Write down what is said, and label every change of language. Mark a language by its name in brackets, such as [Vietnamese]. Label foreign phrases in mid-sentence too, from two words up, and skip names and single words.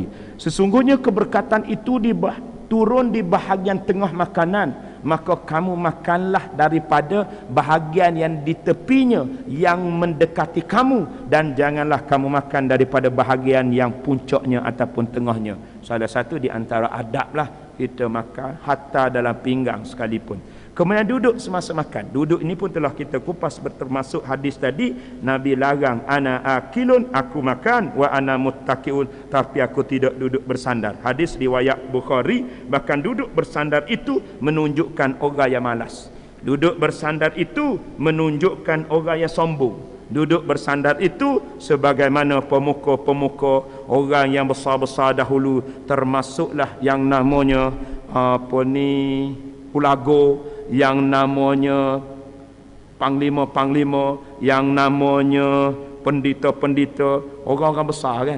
[Malay] Sesungguhnya keberkatan itu turun di bahagian tengah makanan, maka kamu makanlah daripada bahagian yang di tepinya yang mendekati kamu, dan janganlah kamu makan daripada bahagian yang puncaknya ataupun tengahnya. Salah satu di antara adablah kita makan hatta dalam pinggang sekalipun. Kemudian duduk semasa makan. Duduk ini pun telah kita kupas, termasuk hadis tadi. Nabi larang, [Arabic] أنا آكل, [Malay] aku makan, [Arabic] وأنا متكئ, [Malay] tapi aku tidak duduk bersandar. Hadis riwayat Bukhari. Bahkan duduk bersandar itu menunjukkan orang yang malas. Duduk bersandar itu menunjukkan orang yang sombong. Duduk bersandar itu sebagaimana pemuka-pemuka orang yang besar-besar dahulu, termasuklah yang namanya Ulago, yang namanya panglima-panglima, yang namanya pendeta-pendeta, orang-orang besar kan.